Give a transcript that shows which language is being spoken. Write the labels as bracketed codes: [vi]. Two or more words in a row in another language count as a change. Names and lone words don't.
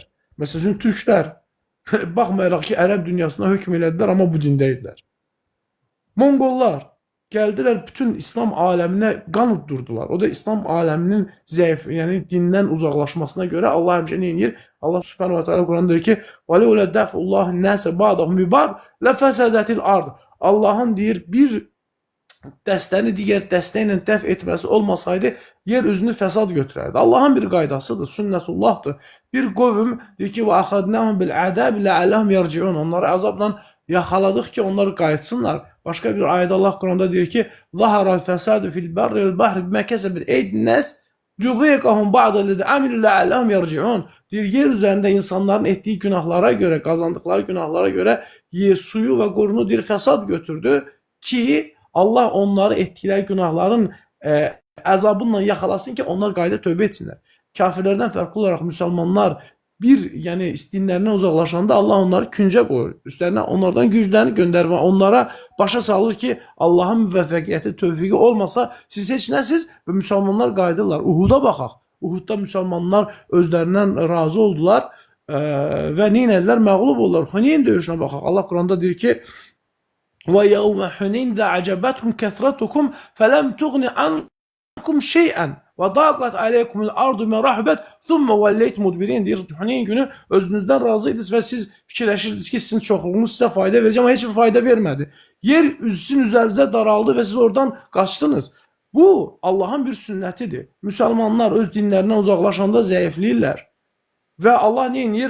[az] Məsələn üçün türklər baxmayaraq ki ərəb dünyasına hökm elədilər, amma bu dində idilər. Monqollar gəldilər bütün İslam aləminə qan uddurdular. O da İslam aləminin zəif, yəni dindən uzaqlaşmasına görə Allah həmişə nə edir? [ar] الله سبحانه وتعالى [az] Quranda deyir ki: [ar] "ولا دفع الله الناس بعضهم ببعض لفسدت الأرض." [az] Allahın deyir bir dəstəni digər dəstə ilə dəf etməsi olmasaydı, yer üzünü fəsad götürərdi. Allahın bir qaydasıdır, sünnətullahdır. Bir qövm deyir ki, [ar] وأخذناهم بالعذاب لعلهم يرجعون. [az] Onları əzabla yaxaladıq ki, onlar qayıtsınlar. Başqa bir ayədə Allah Quranda deyir ki, [ar] ظهر الفساد في البر والبحر بما كسبت أيدي الناس ليذيقهم بعض الذي عملوا لعلهم يرجعون. [az] Deyir, yer üzərində insanların etdiyi günahlara görə, qazandıqları günahlara görə yer suyu və qorunu deyir fəsad götürdü ki, Allah onları etdikləri günahların əzabından yaxalasın ki, onlar qayıda tövbə etsinlər. Kafirlərdən fərqli olaraq müsəlmanlar bir, yəni dinlərindən uzaqlaşanda Allah onları küncə qoyur. Üstlərinə onlardan güclərini göndərir və onlara başa salır ki, Allahın müvəffəqiyyəti, tövfiqi olmasa siz heç nəsiz və müsəlmanlar qayıdırlar. Uhuda baxaq. Uhudda müsəlmanlar özlərindən razı oldular və nə etdilər? Məğlub oldular. Huneyn döyüşünə baxaq. Allah Quranda deyir ki, [ar] وَيَوْمَ حُنَيْنَ دَعَجَبَتْهُمْ كَثْرَتُكُمْ فَلَمْ تُغْنِ عَنْكُمْ شَيْئًا وَضَاقَتْ عَلَيْكُمُ الْأَرْضُ مَا رَحُبَتْ ثُمَّ وَلَّيْتُمْ مُدْبِرِينَ deyir. [az] Huneyn günü özünüzdən razıydınız və siz fikirləşirdiniz ki, sizin çoxluğunuz sizə fayda verəcək, amma heç bir fayda vermədi. Yer sizin üzərinizə daraldı və siz oradan qaçdınız. Bu Allahın bir sünnətidir. Müsəlmanlar öz dinlərindən uzaqlaşanda zəifləyirlər. Və Allah nə edir?